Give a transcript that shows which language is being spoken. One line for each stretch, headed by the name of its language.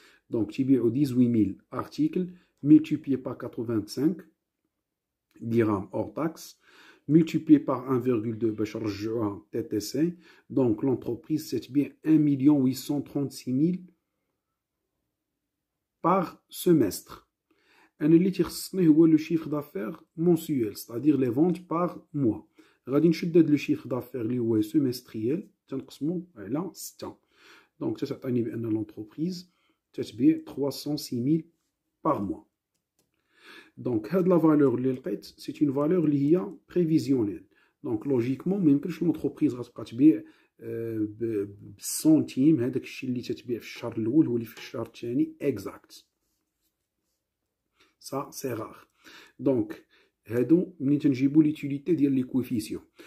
French: Donc, tu as 18 000 articles multiplié par 85 dirhams hors taxe, multiplié par 1,2 TTC. Donc, l'entreprise, c'est bien 1 836 000 par semestre. Le chiffre d'affaires mensuel, c'est-à-dire les ventes par mois.
Arabic: غادي نشدد
French: le chiffre d'affaires
Arabic: اللي هو semestriel تنقسمو على 6.
French: Donc
Arabic: تعطيني بان
French: l'entreprise تتبيع 306 000 par mois. Donc هاد la valeur
Arabic: اللي لقيت
French: c'est une valeur اللي هي prévisionnelle. Donc logiquement
Arabic: ما يمكنش l'entreprise غتبقى تبيع بالسنتيم هذاك الشيء اللي تتبيع في الشهر الاول هو اللي في الشهر الثاني exact.
French: Ça c'est rare.
Arabic: Donc هادو منين تنجيبو ليتيليتي ديال لي كوفيسيون.